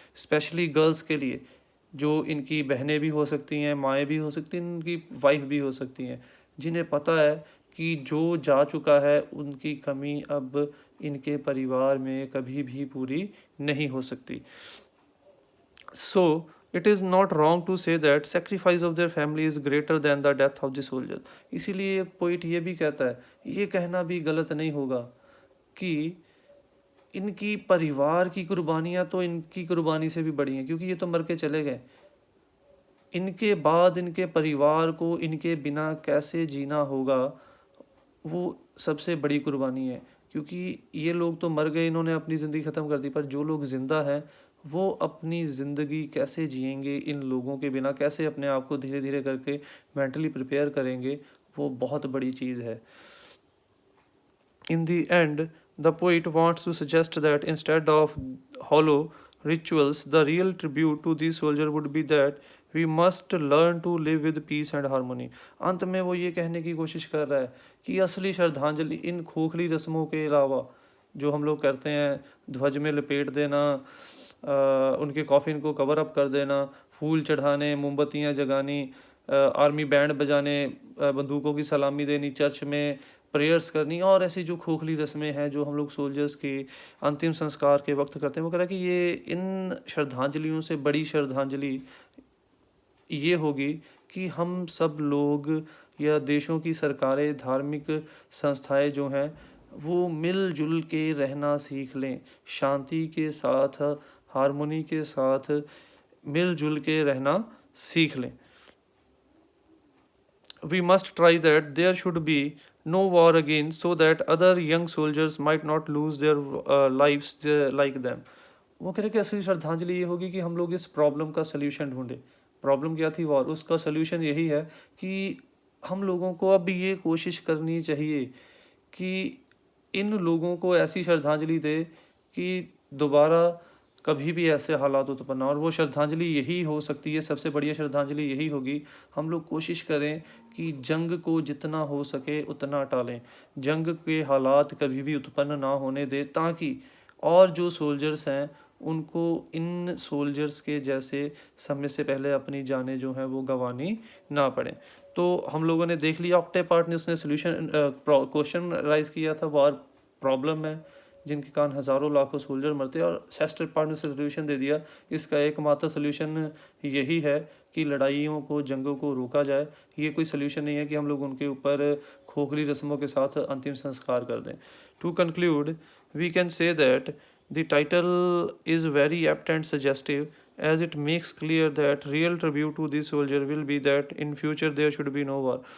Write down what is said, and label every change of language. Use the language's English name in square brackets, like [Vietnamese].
[Hindi] Specially girls के लिए, जो इनकी बहनें भी हो सकती हैं, माएँ भी हो सकती हैं, इनकी वाइफ भी हो सकती हैं, जिन्हें पता है कि जो जा चुका है उनकी कमी अब इनके परिवार में कभी भी पूरी नहीं हो सकती। [English] So it is not wrong to say that sacrifice of their family is greater than the death of the soldier. [Hindi] इसीलिए पोइट ये भी कहता है, ये कहना भी गलत नहीं होगा कि इनकी परिवार की कुर्बानियाँ तो इनकी कुर्बानी से भी बड़ी हैं, क्योंकि ये तो मर के चले गए। इनके बाद इनके परिवार को इनके बिना कैसे जीना होगा, वो सबसे बड़ी कुर्बानी है। क्योंकि ये लोग तो मर गए, इन्होंने अपनी ज़िंदगी ख़त्म कर दी, पर जो लोग ज़िंदा हैं वो अपनी ज़िंदगी कैसे जिएंगे इन लोगों के बिना, कैसे अपने आप को धीरे धीरे करके मेंटली प्रिपेयर करेंगे, वो बहुत बड़ी चीज़ है। [English] In the end, the poet wants to suggest that instead of hollow rituals, the real tribute to these soldiers would be that we must learn to live with peace and harmony. [Hindi] अंत में वो ये कहने की कोशिश कर रहा है कि असली श्रद्धांजलि इन खोखली रस्मों के अलावा जो हम लोग करते हैं, ध्वज में लपेट देना, उनके कॉफिन को कवर अप कर देना, फूल चढ़ाने, मोमबत्तियाँ जगानी, आर्मी बैंड बजाने, बंदूकों की सलामी देनी, चर्च में प्रेयर्स करनी, और ऐसी जो खोखली रस्में हैं जो हम लोग सोल्जर्स के अंतिम संस्कार के वक्त करते हैं, वो कह रहा है कि ये इन श्रद्धांजलियों से बड़ी श्रद्धांजलि ये होगी कि हम सब लोग या देशों की सरकारें, धार्मिक संस्थाएं जो हैं वो मिलजुल के रहना सीख लें, शांति के साथ, हार्मोनी के साथ मिलजुल के रहना सीख लें। [English] We must try that there should be no war again, so that other young soldiers might not lose their lives like them. [Hindi] वो कह रहे कि असली श्रद्धांजलि ये होगी कि हम लोग इस प्रॉब्लम का सल्यूशन ढूंढें। प्रॉब्लम क्या थी? वॉर। उसका सल्यूशन यही है कि हम लोगों को अब ये कोशिश करनी चाहिए कि इन लोगों को ऐसी श्रद्धांजलि दे कि दोबारा कभी भी ऐसे हालात उत्पन्न ना हो। और वो श्रद्धांजलि यही हो सकती है, सबसे बढ़िया श्रद्धांजलि यही होगी, हम लोग कोशिश करें कि जंग को जितना हो सके उतना टालें, जंग के हालात कभी भी उत्पन्न ना होने दें, ताकि और जो सोल्जर्स हैं उनको इन सोल्जर्स के जैसे समय से पहले अपनी जानें जो हैं वो गंवानी ना पड़े। तो हम लोगों ने देख लिया, ऑक्टे पार्ट ने उसने सोल्यूशन क्वेश्चन राइज किया था, वार प्रॉब्लम है जिनके कारण हज़ारों लाखों सोल्जर मरते हैं, और सेस्टर पार्ट ने सोल्यूशन दे दिया, इसका एकमात्र सोल्यूशन यही है कि लड़ाइयों को, जंगों को रोका जाए। ये कोई सोल्यूशन नहीं है कि हम लोग उनके ऊपर खोखली रस्मों के साथ अंतिम संस्कार कर दें। [English] To conclude, we can say that the title is very apt and suggestive, as it makes clear that real tribute to this soldier will be that in future there should be no war.